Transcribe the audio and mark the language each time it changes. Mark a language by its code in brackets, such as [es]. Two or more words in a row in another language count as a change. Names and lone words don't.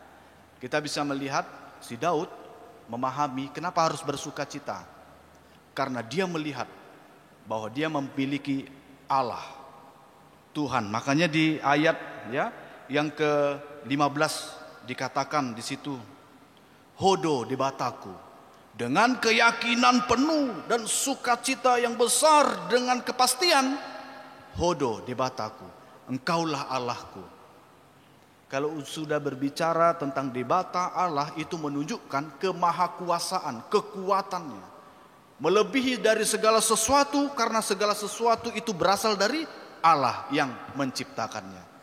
[id] Kita bisa melihat si Daud memahami kenapa harus bersukacita. Karena dia melihat bahwa dia memiliki Allah, Tuhan. Makanya di ayat yang ke-15 dikatakan di situ, [bbc] hodo debataku, [id] dengan keyakinan penuh dan sukacita yang besar dengan kepastian, [bbc] hodo debataku, [id] engkaulah Allahku. Kalau sudah berbicara tentang debata Allah, itu menunjukkan kemahakuasaan, kekuatannya. Melebihi dari segala sesuatu, karena segala sesuatu itu berasal dari Allah yang menciptakannya.